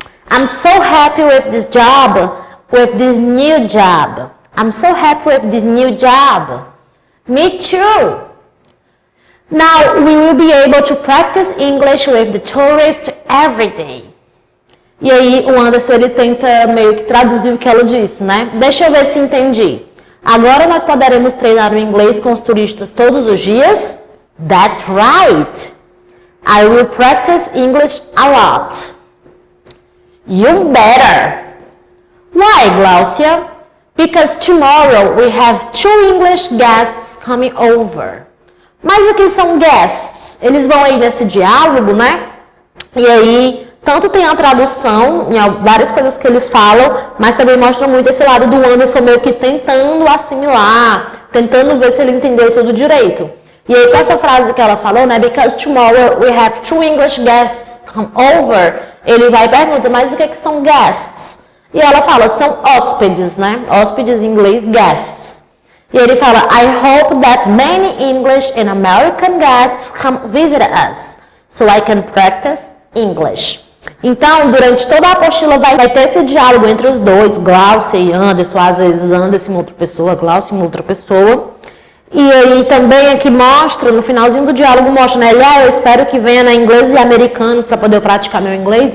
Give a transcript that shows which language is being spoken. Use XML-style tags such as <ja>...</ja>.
<en>I'm so happy with this job, with this new job. I'm so happy with this new job. Me too. Now, we will be able to practice English with the tourists every day.</en> <pt>E aí, o Anderson, ele tenta meio que traduzir o que ela disse, né? Deixa eu ver se entendi. Agora nós poderemos treinar o inglês com os turistas todos os dias?</pt> <en>That's right! I will practice English a lot. You better! Why, Glaucia? Because tomorrow we have 2 English guests coming over.</en> <pt>Mas o que são guests? Eles vão aí nesse diálogo, né? E aí, tanto tem a tradução, em várias coisas que eles falam, mas também mostra muito esse lado do Anderson meio que tentando assimilar, tentando ver se ele entendeu tudo direito. E aí, com essa frase que ela falou, né?</pt> <en>Because tomorrow we have 2 English guests come over.</en> <pt>Ele vai e pergunta, mas o que são guests? E ela fala, são hóspedes, né? Hóspedes em inglês, guests. E ele fala,</pt> <en>I hope that many English and American guests come visit us, so I can practice English.</en> <pt>Então, durante toda a apostila vai ter esse diálogo entre os dois, Glaucia e Anderson, às vezes Anderson uma outra pessoa, Glaucia uma outra pessoa. E aí também aqui mostra, no finalzinho do diálogo mostra, né? Ele, eu espero que venha, né, ingleses e americanos para poder praticar meu inglês.</pt>